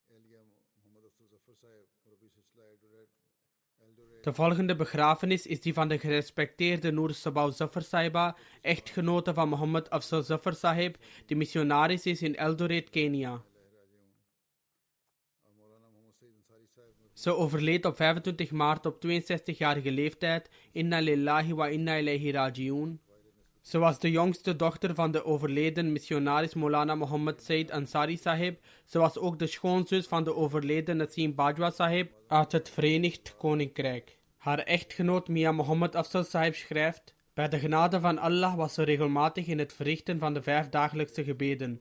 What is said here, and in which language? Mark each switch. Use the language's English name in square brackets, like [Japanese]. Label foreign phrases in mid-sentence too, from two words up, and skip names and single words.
[Dutch] De volgende begrafenis is die van de gerespecteerde Noor Sabah Zafar Sahiba, echtgenote van Mohammed Afzal Zafar Sahib, die missionaris is in Eldoret, Kenia. Ze overleed op 25 maart op 62-jarige leeftijd. [Arabic] إنا لله وإنا إليه راجعون. [Dutch] Ze was de jongste dochter van de overleden missionaris Maulana Muhammad Said Ansari Sahib. Ze was ook de schoonzus van de overleden Nasim Bajwa Sahib uit het Verenigd Koninkrijk. Haar echtgenoot Mia Muhammad Afzal Sahib schrijft: bij de genade van Allah was ze regelmatig in het verrichten van de 5 dagelijkse gebeden.